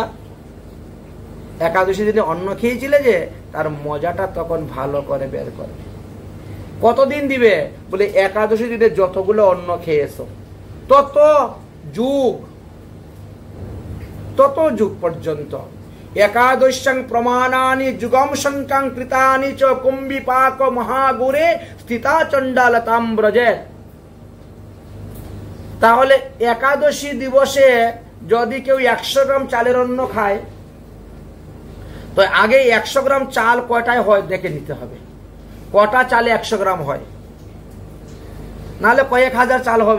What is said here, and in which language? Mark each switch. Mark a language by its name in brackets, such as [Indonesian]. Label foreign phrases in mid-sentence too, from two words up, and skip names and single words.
[Bangla] একাদশী দিনে অন্ন খেয়েছিলে যে, তার মজাটা তখন ভালো করে বের করে। কতদিন দিবে বলে, একাদশী দিনে যতগুলো অন্ন খেয়েছো তত যুগ পর্যন্ত। [Sanskrit] একাদশং প্রমাণানি যুগম শঙ্কাং কৃতানি চ কুম্ভিপাক মহাগুরে স্থিতা চণ্ডালতাম ব্রজে। [Bangla] তাহলে একাদশী দিবসে যদি কেউ 100 গ্রাম চালের অন্ন খায়, তো আগে 100 গ্রাম চাল কয়টায় হয় দেখে নিতে হবে, কটা চালে 100 গ্রাম হয়, নাহলে কয়েক হাজার চাল হবে।